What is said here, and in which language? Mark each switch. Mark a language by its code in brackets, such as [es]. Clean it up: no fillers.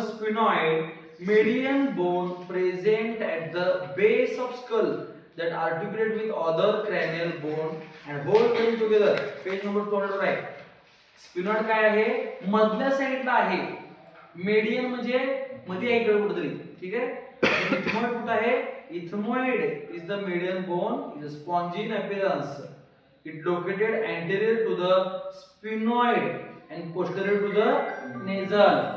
[en] Sphenoid median bone present at the base of skull that articulate with other cranial bone and hold them together. [mr] Page number 200 वर आहे. Sphenoid काय आहे? मधल्या साईडला आहे. Median म्हणजे मध्ये आहे इकडे कुठेतरी. ठीक आहे? इथमॉइड कुठे आहे? [en] Ethmoid is the median bone. It is spongy in appearance. It located anterior to the sphenoid and posterior to the nasal.